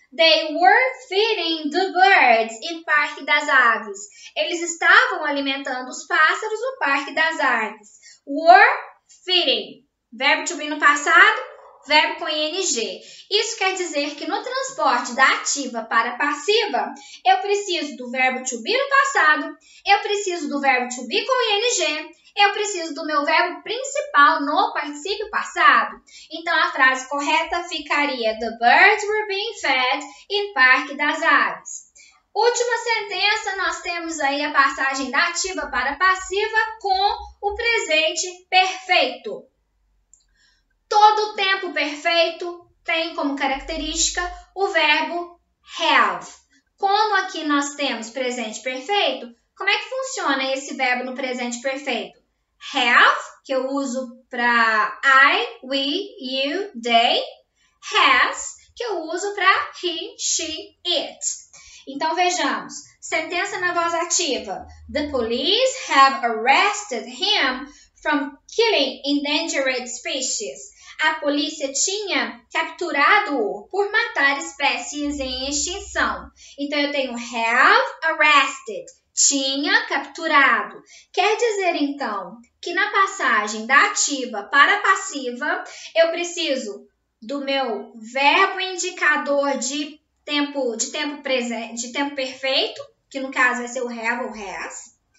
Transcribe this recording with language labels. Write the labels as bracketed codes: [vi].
[en] They were feeding the birds in Parque das Aves. [pt] Eles estavam alimentando os pássaros no Parque das Aves. [en] Were feeding. [pt] Verbo to be no passado, verbo com ing. Isso quer dizer que no transporte da ativa para a passiva, eu preciso do verbo to be no passado, eu preciso do verbo to be com ing, eu preciso do meu verbo principal no particípio passado. Então, a frase correta ficaria: [en] The birds were being fed in Parque das Aves. [pt] Última sentença, nós temos aí a passagem da ativa para a passiva com o presente perfeito. Todo tempo perfeito tem como característica o verbo have. Como aqui nós temos presente perfeito, como é que funciona esse verbo no presente perfeito? Have, que eu uso para I, we, you, they. Has, que eu uso para he, she, it. Então, vejamos. Sentença na voz ativa. [en] The police have arrested him from killing endangered species. [pt] A polícia tinha capturado-o por matar espécies em extinção. Então, eu tenho [en] have arrested, [pt] tinha capturado. Quer dizer, então, que na passagem da ativa para a passiva, eu preciso do meu verbo indicador de tempo perfeito, que no caso vai ser o have ou has.